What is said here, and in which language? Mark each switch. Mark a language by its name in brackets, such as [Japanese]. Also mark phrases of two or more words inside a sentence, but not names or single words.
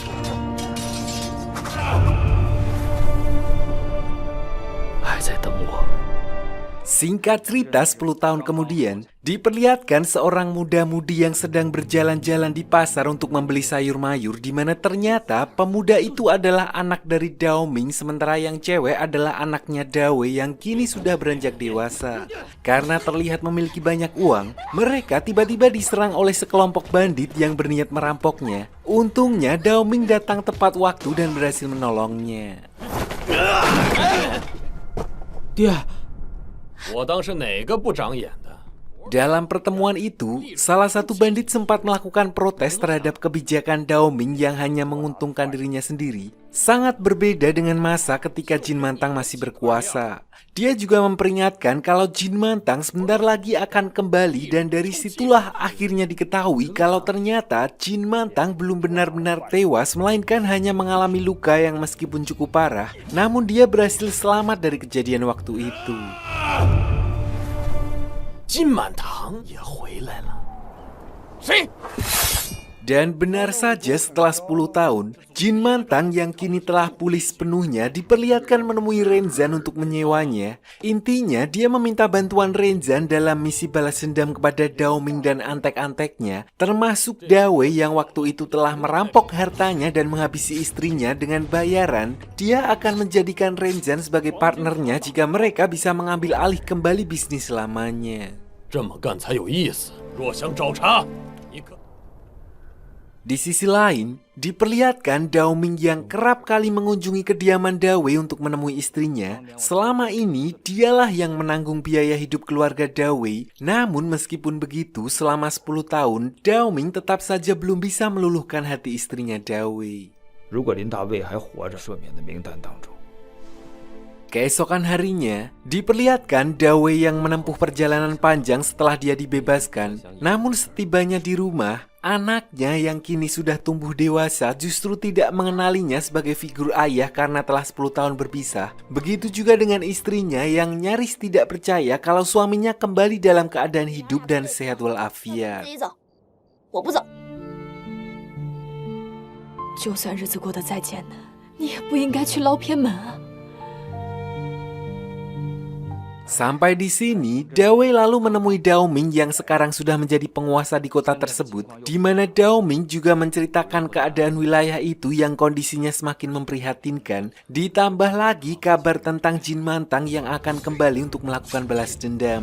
[Indonesian] Singkat cerita, 10 tahun kemudian, diperlihatkan seorang muda-mudi yang sedang berjalan-jalan di pasar untuk membeli sayur mayur, di mana ternyata pemuda itu adalah anak dari Dao Ming, sementara yang cewek adalah anaknya Dawei yang kini sudah beranjak dewasa. Karena terlihat memiliki banyak uang, mereka tiba-tiba diserang oleh sekelompok bandit yang berniat merampoknya. Untungnya Dao Ming datang tepat waktu dan berhasil menolongnya. Dia, [Chinese] 我当是哪个不长眼的？ [Indonesian] Dalam pertemuan itu, salah satu bandit sempat melakukan protes terhadap kebijakan Dao Ming yang hanya menguntungkan dirinya sendiri. Sangat berbeda dengan masa ketika Jin Mantang masih berkuasa. Dia juga memperingatkan kalau Jin Mantang sebentar lagi akan kembali, dan dari situlah akhirnya diketahui kalau ternyata Jin Mantang belum benar-benar tewas, melainkan hanya mengalami luka yang meskipun cukup parah, namun dia berhasil selamat dari kejadian waktu itu. [Chinese] 金满堂也回来了。谁？ [Indonesian] Dan benar saja setelah 10 tahun, Jin Mantang yang kini telah pulih sepenuhnya diperlihatkan menemui Renzan untuk menyewanya. Intinya dia meminta bantuan Renzan dalam misi balas dendam kepada Dao Ming dan antek-anteknya, termasuk Dawei yang waktu itu telah merampok hartanya dan menghabisi istrinya. Dengan bayaran, dia akan menjadikan Renzan sebagai partnernya jika mereka bisa mengambil alih kembali bisnis lamanya. [Chinese] 这么干才有意思。若想找茬，你可。 [Indonesian] Di sisi lain, diperlihatkan Dao Ming yang kerap kali mengunjungi kediaman Dawei untuk menemui istrinya. Selama ini, dialah yang menanggung biaya hidup keluarga Dawei. Namun meskipun begitu, selama 10 tahun, Dao Ming tetap saja belum bisa meluluhkan hati istrinya Dawei. [Chinese] 如果林大卫还活着，赦免的名单当中。 [Indonesian] Keesokan harinya, diperlihatkan Dawei yang menempuh perjalanan panjang setelah dia dibebaskan. Namun setibanya di rumah, anaknya yang kini sudah tumbuh dewasa justru tidak mengenalinya sebagai figur ayah karena telah 10 tahun berpisah. Begitu juga dengan istrinya yang nyaris tidak percaya kalau suaminya kembali dalam keadaan hidup dan sehat walafiat. [Chinese] 就算日子过得再艰难，你也不应该去捞偏门啊！ [Indonesian] Sampai di sini, Dawei lalu menemui Dao Ming yang sekarang sudah menjadi penguasa di kota tersebut, di mana Dao Ming juga menceritakan keadaan wilayah itu yang kondisinya semakin memprihatinkan. Ditambah lagi kabar tentang Jin Mantang yang akan kembali untuk melakukan balas dendam.